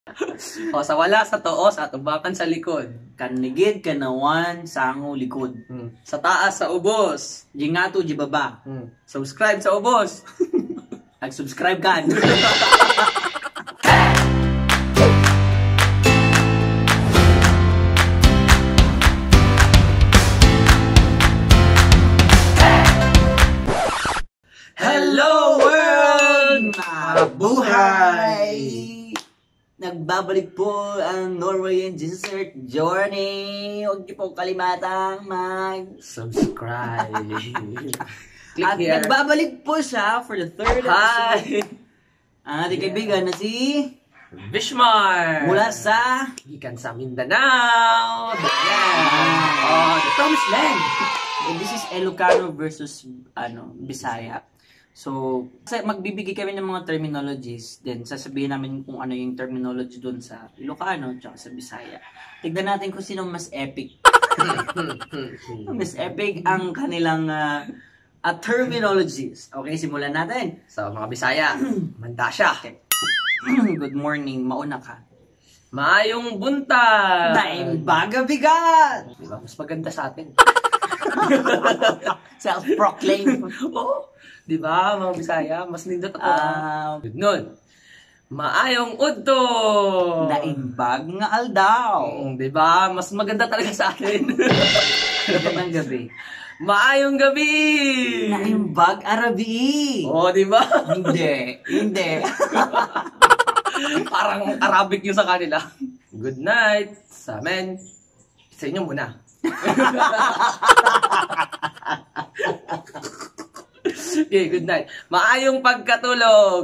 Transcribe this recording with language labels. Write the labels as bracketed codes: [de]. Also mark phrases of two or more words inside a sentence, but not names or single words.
[ceb] O sa wala sa tuos at ubakan sa likod. [ilo] Kanigid kanawan sango likod. [ceb] Sa taas sa ubos. [ilo] Jingato di baba. [ceb] Subscribe sa ubos. Nag-subscribe ka. [en] Hello world! [tl] Mabuhay! Nagbabalik po ang Norwegian Dessert Journey. Huwag niyo po kalimatang [en] Subscribe. Click At here. [tl] nagbabalik po siya [en] for the third Hi! episode. [tl] Ang ating kaibigan na si Bishmar! mula sa Ikan sa Mindanao! [en] the Promised Land. And this is Ilocano versus Bisaya. [tl] So, magbibigay kami ng mga terminologies, then sasabihin namin kung ano yung terminology doon sa Ilocano at sa Bisaya. Tignan natin kung sino mas epic. Mas epic ang kanilang terminologies. Okay, simulan natin. So, mga Bisaya, Mandasya. [en] Good morning, [tl] mauna ka. [ceb] Maayong buntag! [ilo] Naimbaga bigat! [tl] Diba? Mas maganda sa atin. [en] Self-proclaim. [tl] Oo. Diba, mga Bisaya? [ceb] Mas nindot ako. [en] Good nun. [ceb] Maayong udto! [ilo] Naimbag nga aldaw. [tl] Diba? Mas maganda talaga sa atin. Magandang gabi. [ceb] Maayong gabi! [ilo] Naimbag arabi. [tl] Oo, diba? Hindi. Parang Arabic yung sa kanila. [en] Good night [tl] sa amin. Sa inyo muna. [en] Okay, good night. [ceb] Maayong pagkatulog.